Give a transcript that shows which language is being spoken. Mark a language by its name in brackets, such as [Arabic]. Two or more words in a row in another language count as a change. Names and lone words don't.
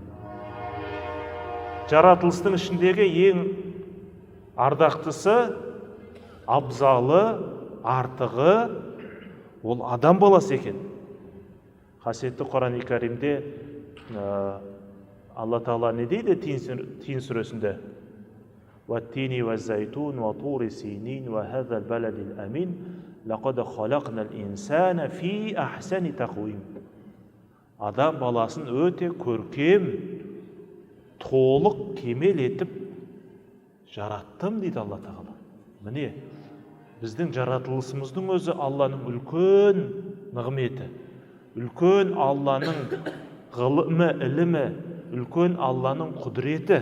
[Kazakh] Жаратылыстың ішіндегі ең ардақтысы, абзалы, артығы ол адам баласы екен. Қасиетті Құран-ы Кәрімде Алла тағала не дейді Тин сүресінде? [Arabic] وَالتِّينِ وَالزَّيْتُونِ وَطُورِ سِينِينَ وَهَذَا الْبَلَدِ الْأَمِينَ لَقَدْ خَلَقْنَا الْإِنسَانَ فِي أَحْسَنِ تَقْوِيمٍ. [Kazakh] Адам баласын өте көркем, толық, кемел етіп жараттым дейді Алла тағала. Міне, біздің жаратылысымыздың өзі Алланың үлкен нығметі, үлкен Алланың ғылымы, ілімі, үлкен Алланың құдіреті.